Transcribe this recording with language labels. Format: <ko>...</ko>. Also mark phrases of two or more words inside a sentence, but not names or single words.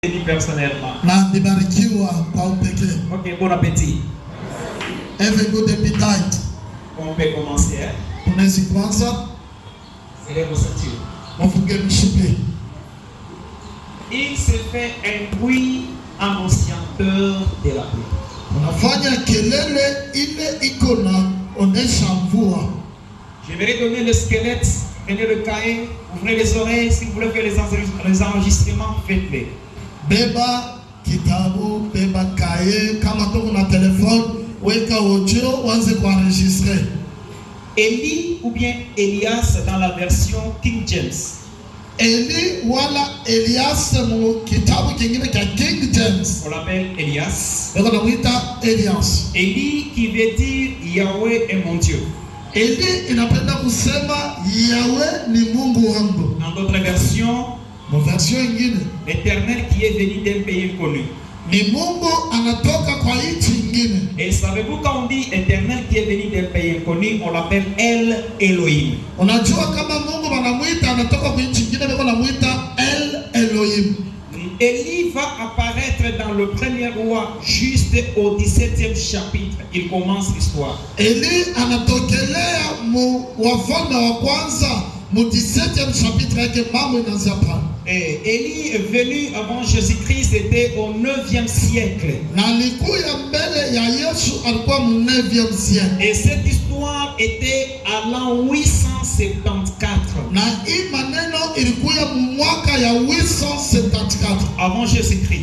<fr>personnellement. Ok, bon appétit.</fr> <en>Have a good appetite.</en> <fr>On peut commencer.</fr> <sw>Unaweza kuanza?</sw> <fr>Il se fait un bruit annonciateur de la pluie.</fr> <sw>Unafanya kelele ile iko na onesha mvua.</sw> <fr>J'aimerais donner le squelette. Prenez le cahier, ouvrez les oreilles. Si vous voulez faire les enregistrements, faites-les.</fr> <sw>Beba kitabu, beba cahier, kama tuko na telefone, weka audio, uanze kuenregistrer.</sw> <fr>Élie ou bien Elias dans la version King James.</fr> <sw>Eli wala Elias mu kitabu kingine cha King James.</sw> <fr>On l'appelle Elias. Elias. Élie qui veut dire Yahweh est mon Dieu.</fr> <sw>Eli inapenda kusema Yahweh ni Mungu wangu.</sw> <fr>Dans d'autres versions,</fr> <sw>version ingine,</sw> <fr>l'Éternel qui est venu d'un pays inconnu.</fr> <sw>Ni Mungu anatoka kwa nchi ingine.</sw> <fr>Et savez-vous quand on dit Éternel qui est venu d'un pays inconnu, on l'appelle El Elohim.</fr> <sw>Unajua kama Mungu wanamuita anatoka kwa nchi ingine, beko namuita El Elohim.</sw> <fr>Élie va apparaître dans le premier roi juste au 17e chapitre. Il commence l'histoire.</fr> <sw>Eli anatokelea mu wafalme wa kwanza mu 17e chapitre yake mambo inaanza pale.</sw> <fr>Et Élie est venu avant Jésus-Christ, c'était au 9e siècle. Et cette histoire était à l'an 874 avant Jésus-Christ.</fr>